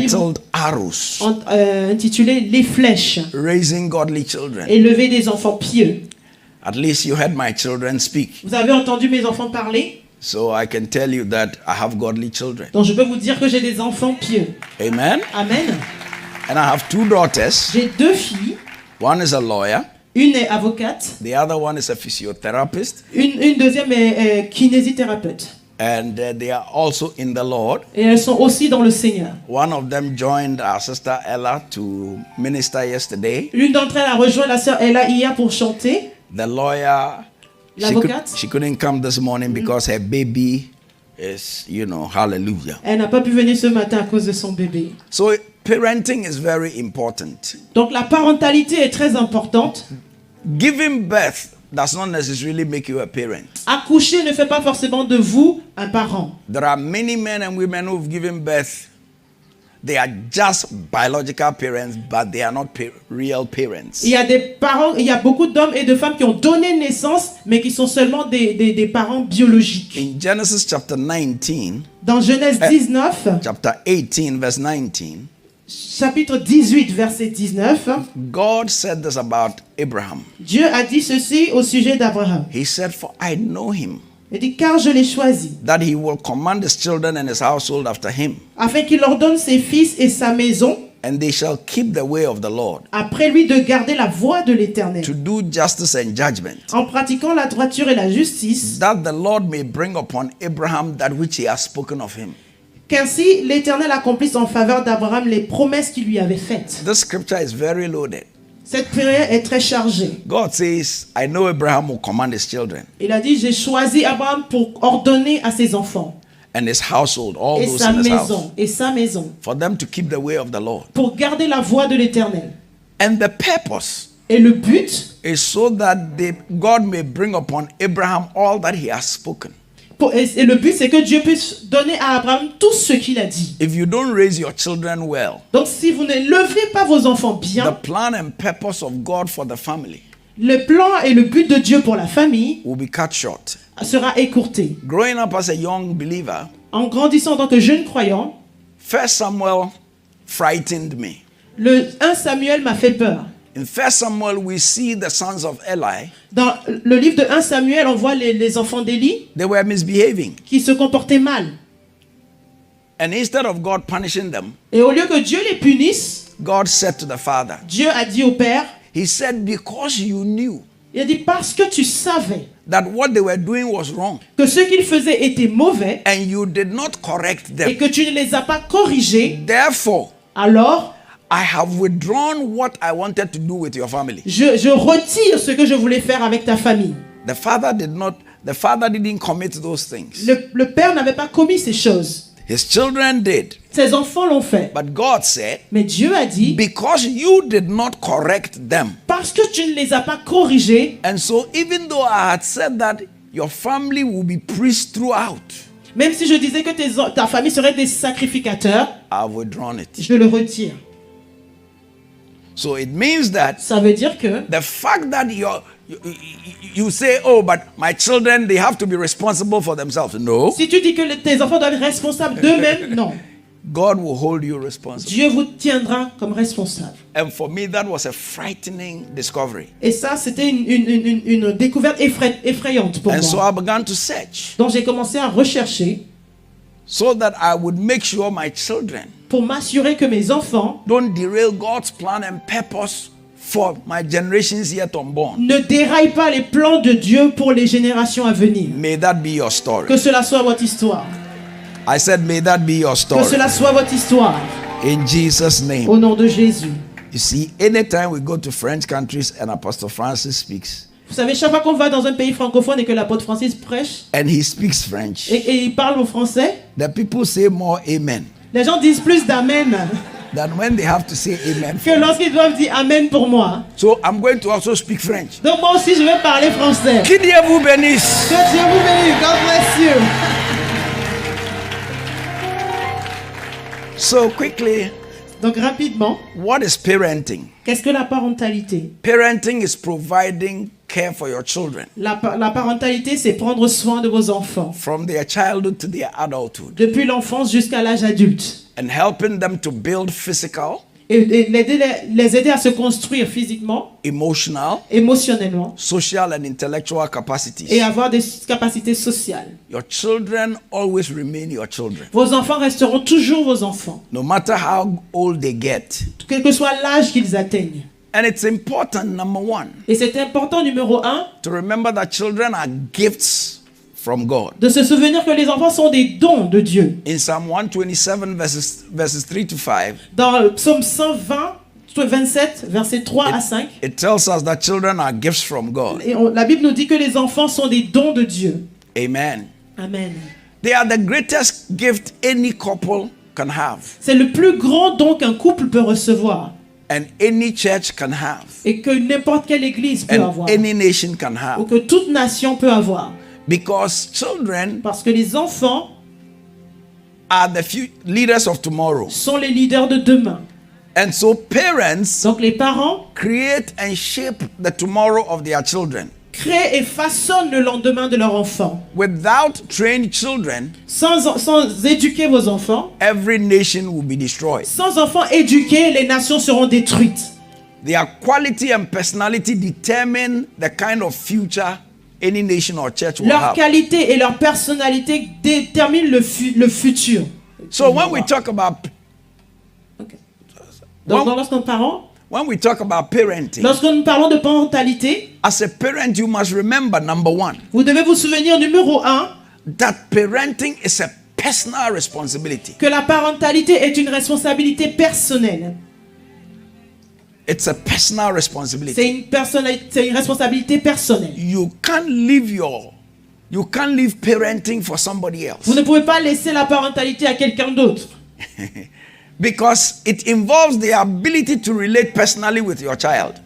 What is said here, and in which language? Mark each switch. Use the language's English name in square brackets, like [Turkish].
[English] titled Arrows, [French] intitulé Les flèches, [English] Raising Godly Children. [French] élever des enfants pieux. [English] At least you heard my children speak. [French] Vous avez entendu mes enfants parler, [English] So I can tell you that I have godly children. [French] donc je peux vous dire que j'ai des enfants pieux. [English] Amen. [French] Amen. [English] And I have two daughters. [French] J'ai deux filles, [English] One is a lawyer. [French] une est avocate, [English] The other one is a physiotherapist. [French] une deuxième est kinésithérapeute. [English] And they are also in the Lord. [French] Et elles sont aussi dans le Seigneur. [English] One of them joined our sister Ella to minister yesterday. [French] L'une d'entre elles a rejoint la sœur Ella hier pour chanter. [English] The lawyer, [French] L'avocate, [English] she couldn't come this morning because her baby is, hallelujah. [French] elle n'a pas pu venir ce matin à cause de son bébé. [English] So parenting is very important. [French] Donc la parentalité est très importante. [English] Giving birth does not necessarily make you a parent. [French] Accoucher ne fait pas forcément de vous un parent. [English] There are many men and women who've given birth. They are just biological parents, but they are not real parents. [French] Il y a des parents, il y a beaucoup d'hommes et de femmes qui ont donné naissance, mais qui sont seulement des parents biologiques. [English] In Genesis chapter 19, [French] Dans Genèse 19, [English] chapter 18, verse 19, [French] chapitre 18, verset 19, [English] God said this about Abraham. [French] Dieu a dit ceci au sujet d'Abraham. [English] He said, for I know him, [French] Il dit, car je l'ai choisi, [English] that he will command his children and his household after him, [French] afin qu'il ordonne ses fils et sa maison, [English] and they shall keep the way of the Lord, [French] après lui de garder la voie de l'Éternel, [English] to do justice and judgment, [French] en pratiquant la droiture et la justice, [English] that the Lord may bring upon Abraham that which he has spoken of him. [French] qu'ainsi l'Éternel accomplisse en faveur d'Abraham les promesses qu'il lui avait faites. [English] This scripture is very loaded. [French] Cette prière est très chargée. [English] God says, I know Abraham will command his children. [French] Il a dit, j'ai choisi Abraham pour ordonner à ses enfants. [English] and his household, all [French] et [English] those [French] sa [English] in his house, [French] maison, et sa maison, [English] for them to keep the way of the Lord. [French] pour garder la voie de l'Éternel. [English] And the purpose [French] Et le but, [English] is so that God may bring upon Abraham all that he has spoken. [French] et le but, c'est que Dieu puisse donner à Abraham tout ce qu'il a dit. [English] If you don't raise your children well, [French] Donc si vous ne levez pas vos enfants [English] the [French] bien, [English] plan and purpose of God for the family [French] le plan et le but de Dieu pour la famille [English] will be cut short. [French] sera écourté. [English] Growing up as a young believer, [French] En grandissant en tant que jeune croyant, [English] 1 Samuel frightened me. [French] le 1 Samuel m'a fait peur. [English] In 1 Samuel, we see the sons of Eli, [French] Dans le livre de 1 Samuel, on voit les enfants d'Élie [English] they were misbehaving. [French] qui se comportaient mal. [English] And instead of God punishing them, [French] Et au lieu que Dieu les punisse, [English] God said to the father, [French] Dieu a dit au père, [English] he said, because you knew [French] il a dit parce que tu savais [English] that what they were doing was wrong [French] que ce qu'ils faisaient était mauvais [English] and you did not correct [French] et [English] them, [French] que tu ne les as pas corrigés, [English] therefore [French] alors [English] I have withdrawn what I wanted to do with your family. [French] je retire ce que je voulais faire avec ta famille. [English] The father didn't commit those things. [French] Le père n'avait pas commis ces choses. [English] His children did. [French] Ses enfants l'ont fait. [English] But God said, [French] Mais Dieu a dit, [English] because you did not correct them. [French] parce que tu ne les as pas corrigés, [English] And so even though I had said that your family will be priests throughout, [French] même si je disais que ta famille serait des sacrificateurs, [English] I've withdrawn it. [French] je le retire. [English] So it means that [French] Ça veut dire que [English] the fact that you say, oh, but my children, they have to be responsible for themselves. No. [French] si tu dis que tes enfants doivent être responsables d'eux-mêmes, non. [English] God will hold you responsible. [French] Dieu vous tiendra comme responsable. [English] And for me, that was a frightening discovery. [French] Et ça, c'était une découverte effrayante pour [English] And so [French] moi. [English] I began to search [French] Donc j'ai commencé à rechercher [English] so that I would make sure my children [French] pour m'assurer que mes enfants [English] don't derail God's plan and purpose for my generations yet unborn. [French] ne déraillent pas les plans de Dieu pour les générations à venir. [English] May that be your story. [French] Que cela soit votre histoire. [English] I said, may that be your [French] Que [English] story. [French] cela soit votre histoire. [English] In Jesus' name. [French] Au nom de Jésus. [English] You see, anytime we go to French countries and Apostle Francis speaks, [French] Vous savez, chaque fois qu'on va dans un pays francophone et que l'apôtre Francis prêche [English] and he speaks French, [French] et il parle au français, [English] the people say more amen [French] les gens disent plus d'amen [English] than when they have to say amen. [French] que lorsqu'ils doivent dire amen pour moi. [English] So I'm going to also speak French. [French] Donc moi aussi, je vais parler français. Que Dieu vous bénisse. Que Dieu vous bénisse. [English] God bless you. So quickly, [French] Donc rapidement, [English] what is parenting? [French] qu'est-ce que la parentalité? [English] Parenting is providing care for your children [French] La parentalité, c'est prendre soin de vos enfants. [English] from their childhood to their adulthood [French] Depuis l'enfance jusqu'à l'âge adulte. [English] and helping them to build physical, [French] Et les aider à se construire physiquement, [English] emotional, [French] émotionnellement [English] social, and intellectual capacities. [French] et avoir des capacités sociales. [English] Your children always remain your children. [French] Vos enfants resteront toujours vos enfants, [English] No matter how old they get. [French] quel que soit l'âge qu'ils atteignent. [English] And it's important, number one, [French] Et c'est important, numéro 1, [English] to remember that children are gifts from God. [French] de se souvenir que les enfants sont des dons de Dieu. [English] In Psalm 127, verses 3 to 5, [French] Dans le psaume 120, 27, versets 3 à 5, [English] it tells us that children are gifts from God. [French] et la Bible nous dit que les enfants sont des dons de Dieu. [English] Amen. [French] Amen. [English] They are the greatest gift any couple can have [French] C'est le plus grand don qu'un couple peut recevoir [English] and any church can have [French] et que n'importe quelle église peut [English] and [French] avoir [English] any nation can [French] ou [English] have, [French] que toute nation peut avoir. [English] because children [French] Parce que les enfants [English] are the leaders of tomorrow. [French] sont les leaders de demain. [English] And so parents [French] Donc les parents [English] create and shape the tomorrow of their children. [French] créent et façonnent le lendemain de leurs enfants. [English] Without trained children, [French] Sans éduquer vos enfants, [English] every nation will be destroyed. [French] sans enfants éduqués, les nations seront détruites. [English] Their quality and personality determine the kind of future any nation or church will [French] Leur [English] have. [French] qualité et leur personnalité déterminent le futur. [English] So when we talk about [French] Ok. Donc [English] when we talk about parenting, [French] lorsque nous parlons de parentalité, [English] as a parent you must remember, number one, [French] vous devez vous souvenir, numéro 1, [English] that parenting is a personal responsibility. [French] que la parentalité est une responsabilité personnelle. [English] It's a personal responsibility. [French] C'est une responsabilité personnelle. [English] You can't leave You can't leave parenting for somebody else. [French] Vous ne pouvez pas laisser la parentalité à quelqu'un d'autre. [English] Because it involves the ability to relate personally with your child.